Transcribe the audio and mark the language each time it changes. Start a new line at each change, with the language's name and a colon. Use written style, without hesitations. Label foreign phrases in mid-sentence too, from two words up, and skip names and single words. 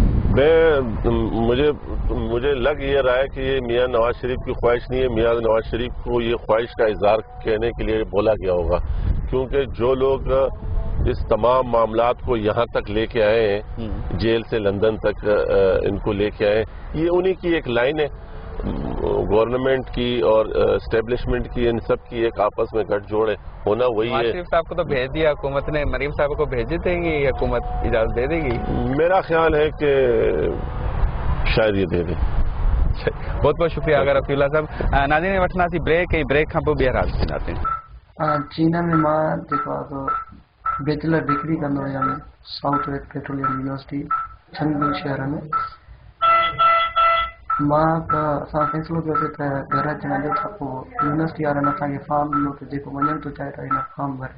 Urdu: مجھے لگ یہ رہا ہے کہ یہ میاں نواز شریف کی خواہش نہیں ہے، میاں نواز شریف کو یہ خواہش کا اظہار کہنے کے لیے بولا گیا ہوگا، کیونکہ جو لوگ اس تمام معاملات کو یہاں تک لے کے آئے ہیں، جیل سے لندن تک ان کو لے کے آئے، یہ انہی کی ایک لائن ہے، گورنمنٹ کی اور اسٹیبلشمنٹ کی، ان سب کی ایک آپس میں گٹھ جوڑ ہے، ہونا وہی ہے۔ نواز شریف صاحب کو تو بھیج دیا حکومت نے، مریم صاحب کو بھیج دے گی حکومت، اجازت دے دے گی؟ میرا خیال ہے کہ شاید یہ دے دیں۔ بہت بہت شکریہ اگر رفیع اللہ صاحب۔
Sindhi: ناظرین وٹھنا سی بریک کھاں پوء ॿीहर हाल थींदासीं۔ चीन में मां जेको आहे
English: bachelor degree
Sindhi: कंदो आहियां साउथ वेस्ट पेट्रोलियम यूनिवर्सिटी चंदगुल शहर में। मां असां फ़ैसिलो कयोसीं त घर अचण जो खां पोइ यूनिवर्सिटी वारनि असांखे फॉर्म ॾिनो त जेको वञणु थो चाहे त हिन फॉर्म भरे।